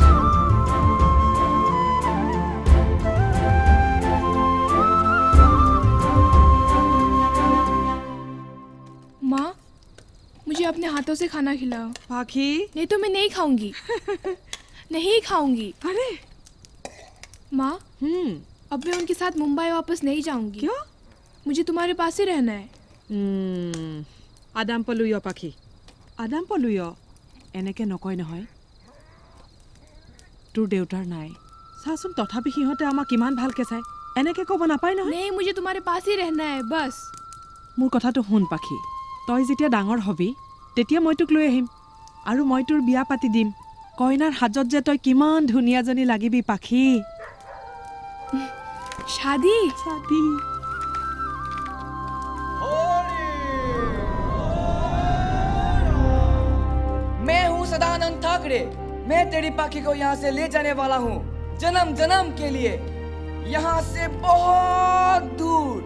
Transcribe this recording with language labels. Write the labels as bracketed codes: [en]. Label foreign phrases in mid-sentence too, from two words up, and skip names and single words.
[hi] माँ मुझे अपने हाथों से खाना खिलाओ पाखी नहीं तो मैं नहीं खाऊंगी नहीं खाऊंगी अरे माँ अब मैं उनके साथ मुंबई वापस नहीं जाऊंगी क्यों मुझे तुम्हारे पास ही रहना है [as] আদাম পলুয় পাখি আদাম পলুয় এনেকে নকয় নহয় তোৰ দেউতাৰ নাই চাচোন তথাপি সিহঁতে আমাক কিমান ভালকে চাই এনেকে ক'ব নাপায় নহয় [hi] नहीं मुझे तुम्हारे पास ही रहना है बस [as] মোৰ কথাটো শুন পাখি তই যেতিয়া ডাঙৰ হবি তেতিয়া মই তোক লৈ আহিম আৰু মই তোৰ বিয়া পাতি দিম কইনাৰ হাজত যে তই কিমান ধুনীয়াজনী লাগিবি পাখি [hi] शादी शादी मैं हूँ सदानंद ठाकरे मैं तेरी पाखी को यहाँ से ले जाने वाला हूँ जन्म जन्म के लिए यहाँ से बहुत दूर